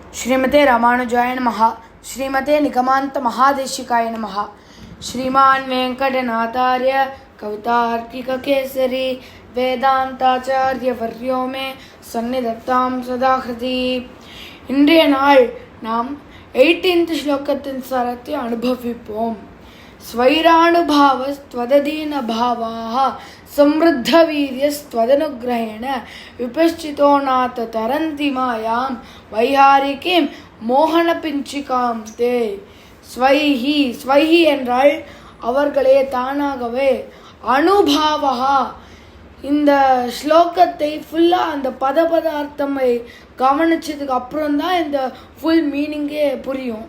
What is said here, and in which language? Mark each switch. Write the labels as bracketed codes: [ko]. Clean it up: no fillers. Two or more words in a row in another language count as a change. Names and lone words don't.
[sa] श्रीमते रामानुजाय नमः। श्रीमते निगमान्त महादेशिकाय नमः। श्रीमान् वेंकटनाथार्य कवितार्किककेसरी वेदांताचार्यवर्यो मे सन्निधत्तां सदा हृदि। [ta] இன்றைய நாள் நாம் 18th ஸ்லோகத்தின் சாரத்தை அனுபவிப்போம். [sa] स्वैरानुभावस्त्वदधीनभावाः समृद्धवीर्यस्त्वदनुग्रहेण विपश्चितो नाथ तरन्ति मायां वैहारिकीं मोहनपिञ्छिकां ते. [ta] ஸ்வைஹி என்றால் அவர்களே, தானாகவே. அனுபாவா, இந்த ஸ்லோகத்தை ஃபுல்லாக அந்த பதார்த்தமை கவனிச்சதுக்கு அப்புறம் தான் இந்த [en] full meaning [ta] புரியும்.